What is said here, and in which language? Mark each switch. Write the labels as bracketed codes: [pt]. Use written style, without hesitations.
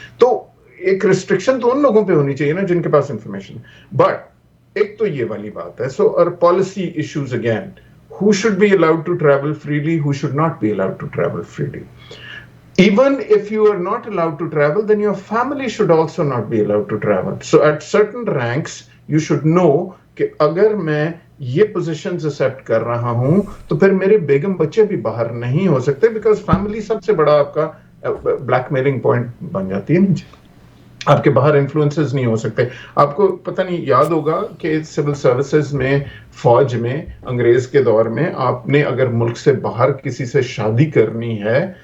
[ur] تو ایک ریسٹرکشن تو ان لوگوں پہ ہونی چاہیے نا جن کے پاس انفارمیشن. بٹ ایک تو یہ والی بات ہے. اور policy issues again, [en] who should be allowed to travel freely, who should not be allowed to travel freely. Even if you are not allowed to travel, then your family should also not be allowed to travel. So at certain ranks, you should know [ur] کہ اگر میں یہ positions accept کر رہا ہوں تو پھر میرے بیگم بچے بھی باہر نہیں ہو سکتے, بیکاز فیملی سب سے بڑا آپ کا بلیک میلنگ پوائنٹ بن جاتی ہے نا جی. آپ کے باہر انفلوئنسز نہیں ہو سکتے. آپ کو پتہ نہیں یاد ہوگا کہ سول سروسز میں, فوج میں, انگریز کے دور میں آپ نے اگر ملک سے باہر کسی سے شادی کرنی ہے